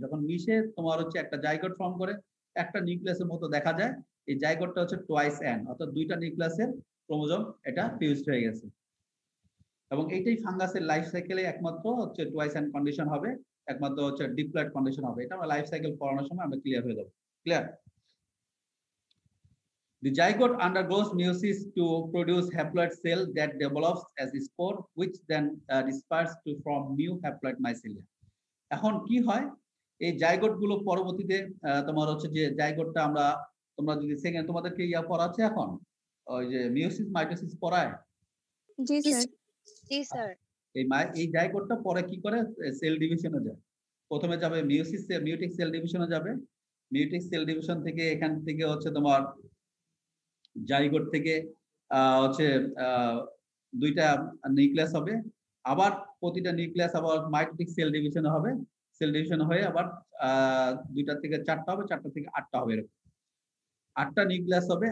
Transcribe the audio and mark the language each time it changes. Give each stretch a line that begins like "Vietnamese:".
Bangla: যখন মিশে তোমার হচ্ছে একটা জাইগোট ফর্ম করে একটা নিউক্লিয়াসের মতো দেখা যায়, এই জাইগোটটা হচ্ছে টুয়াইস অ্যান, অর্থাৎ দুইটা নিউক্লিয়াসের ক্রোমোজোম এটা ফিউজড হয়ে গেছে। এবং এইটাই ফাঙ্গাসের লাইফ সাইকেলে একমাত্র হচ্ছে টুয়াইস অ্যান্ড কন্ডিশন হবে, একমাত্র হচ্ছে ডিপ্লয়েড কন্ডিশন হবে। এটা আমরা লাইফ সাইকেল পড়ানোর সময় আমরা ক্লিয়ার হয়ে যাব। Clear?
English: The zygote undergoes meiosis to produce haploid cell that develops as a spore, which then disperses to form new haploid mycelia.
Bangla: এখন কি হয়, এই জাইগোট গুলো পরবর্তীতে তোমার হচ্ছে যে জাইগোটটা আমরা, তোমরা যদি সেকেন্ড তোমাদেরকে পড়াচ্ছে এখন ওই যে মিওসিস মাইটোসিস পড়ায়। জি স্যার। জি স্যার। এই জাইগোটটা পরে কি করে, সেল ডিভিশনে যায়। প্রথমে যাবে মিউটিক সেল ডিভিশনে যাবে, মিউটিক সেল ডিভিশন থেকে এখান থেকে হচ্ছে তোমার জাইগোট থেকে হচ্ছে দুইটা নিউক্লিয়াস হবে, আবার প্রতিটা নিউক্লিয়াস আবার মাইটোটিক সেল ডিভিশনে হবে, সেল ডিভিশন হয়ে আবার দুইটা থেকে চারটা হবে, চারটা থেকে আটটা হবে, এরকম 8টা নিউক্লিয়াস হবে।